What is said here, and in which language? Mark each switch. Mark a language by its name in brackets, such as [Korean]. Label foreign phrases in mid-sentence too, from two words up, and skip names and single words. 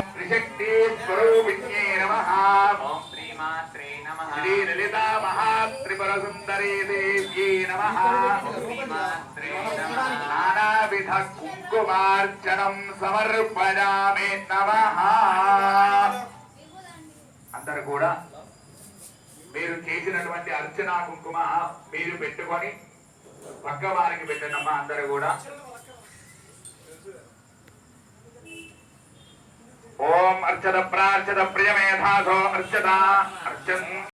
[Sanskrit] त्रिशक्ति स्वरूपिण्ये नमः ओम श्रीमात्रे नमः श्री ललिता महात्रिपुर सुंदरी देव्यै नमः श्रीमात्रे नमः नानाविध कुंकुमार्चनं समर्पयामि नमः [Telugu] అందరూ కూడా మీరు చేసినటువంటి అర్చన కుంకుమ మీరు పెట్టుకొని పక్క వారికి పెట్టనమ్మా అందరూ కూడా [Sanskrit] ओम अर्चत प्रार्चत प्रियमेधासो अर्चता अर्चन